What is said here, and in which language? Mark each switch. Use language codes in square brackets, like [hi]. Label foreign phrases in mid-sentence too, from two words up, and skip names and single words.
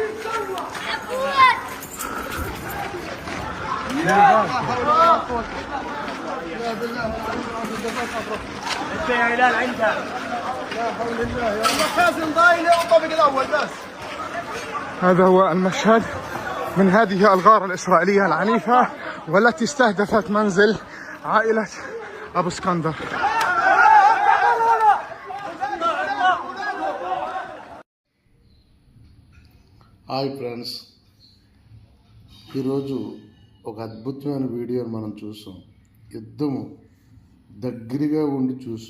[ar] هذا هو المشهد من هذه الغارة الإسرائيلية العنيفة والتي استهدفت منزل عائلة أبو اسكندر. [en] Hi friends, [te] ఈరోజు ఒక అద్భుతమైన వీడియోని మనం చూసాం. యుద్ధము దగ్గరగా ఉండి చూసాం.